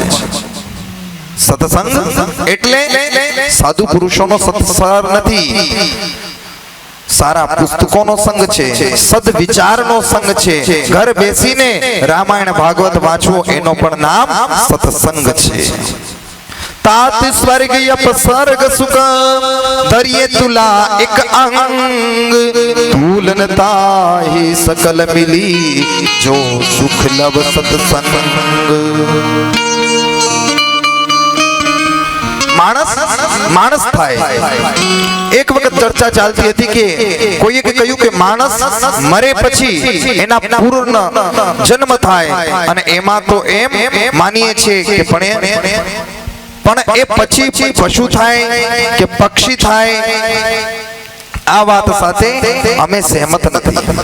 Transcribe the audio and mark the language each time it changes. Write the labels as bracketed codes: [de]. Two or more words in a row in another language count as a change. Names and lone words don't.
[gu] સત્સંગ એટલે સાધુ પુરુષોનો સત્સંગ નથી, સારા પુસ્તકોનો સંગ છે, સદવિચારનો સંગ છે. ઘર બેસીને રામાયણ ભાગવત વાંચવો એનો પણ નામ સત્સંગ છે. [awa] तात स्वर्ग अपसर्ग सुख धरिए तुला एक अंग तुलनता ही सकल मिली जो सुख लव सत्संग. [gu] માણસ થાય. એક વખત ચર્ચા ચાલતી હતી કે કોઈએ કહ્યું કે માણસ મરે પછી એના પૂર્ણ જન્મ થાય અને એમાં તો એમ માનીએ છીએ કે પણ એ પછી પશુ થાય કે પક્ષી થાય, આ વાત સાથે અમે સહેમત નથી.